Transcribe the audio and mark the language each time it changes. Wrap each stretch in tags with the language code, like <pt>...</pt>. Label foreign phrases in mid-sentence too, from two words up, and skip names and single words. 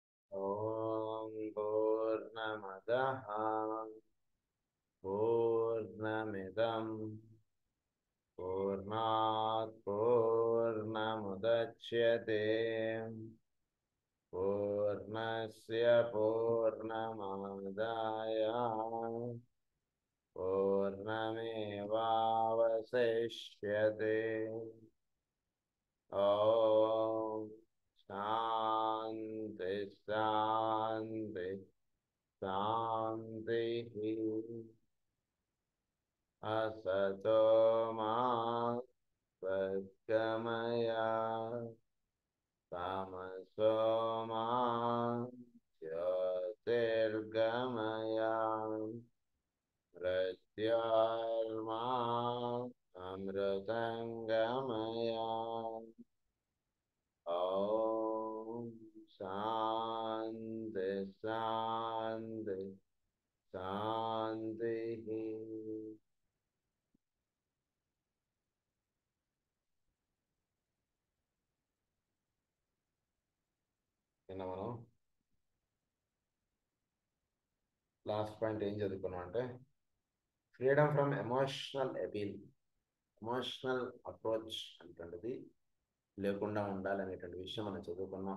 <sa>ఓం పూర్ణమదః పూర్ణమిదం పూర్ణాత్ పూర్ణముదచ్యతే పూర్ణస్య పూర్ణమాదాయ పూర్ణమేవావశిష్యతే. ఓం శాంతి శాంతి శాంతి. असतो मा सद्गमय तमसो मा ज्योतिर्गमय मृत्योर्मा अमृतंगमय. ओम शांति शांति शांति.</sa> <te>నిన్న మనం</te> <en>last point</en> <te>ఏం చదువుకున్నాం అంటే</te> <en>freedom from emotional appeal, emotional approach</en> <te>అనేటువంటిది లేకుండా ఉండాలనేటువంటి విషయం మనం చదువుకున్నాం.</te>